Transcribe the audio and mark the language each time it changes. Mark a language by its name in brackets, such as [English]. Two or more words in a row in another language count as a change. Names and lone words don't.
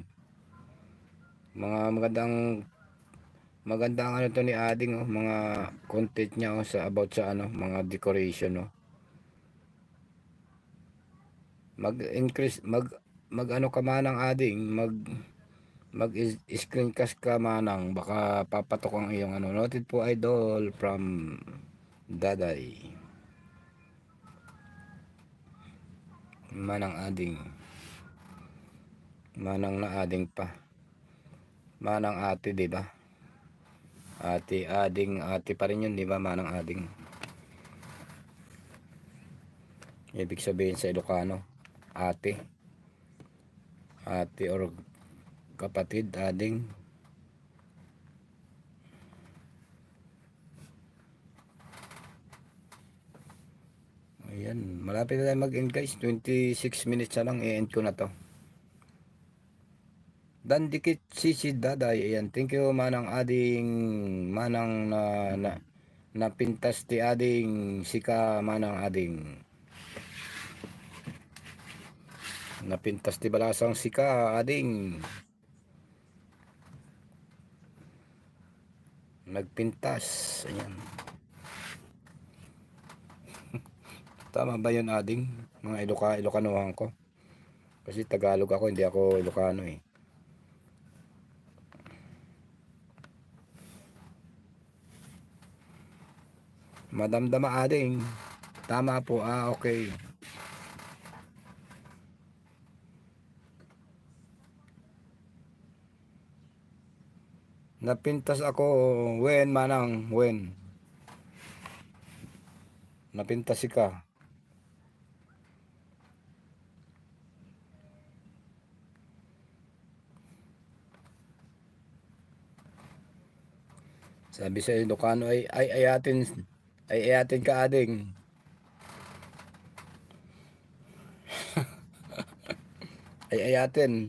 [Filipino] Mga magandang ano to ni Ading oh, mga content niya oh, sa about sa ano, mga decoration oh. Mag-increase mag ano ka Manang Ading, mag screencast ka Manang, baka papatok ang iyong ano. Noted po idol from Daday. Manang Ading. Manang na Ading pa. Manang ate, 'di ba? Ate Ading, ate pa rin 'yun, 'di ba? Manang Ading. Ibig sabihin sa Ilocano, ate. Ate or kapatid, Ading. Ayan, malapit na tayo mag-end guys. 26 minutes na lang, i-end ko na to. Dan dikit si Daday. Ayan, [English] thank you [Filipino] Manang Ading. [Iloko] Manang na pintas ti Ading. Sika Manang Ading. Napintas ti balasang sika Ading. Nagpintas. [Filipino] Ayan. Tama ba yun Ading? Mga Ilocanohan ko. Kasi Tagalog ako, hindi ako Ilocano eh. [Iloko] Madamdama Ading. [Filipino] Tama po, okay. [Iloko] Napintas ako, when Manang, when. Napintas ka. [Filipino] Sabi sa Ilocano ay [Iloko] ayatin ka Ading. Ay ayatin.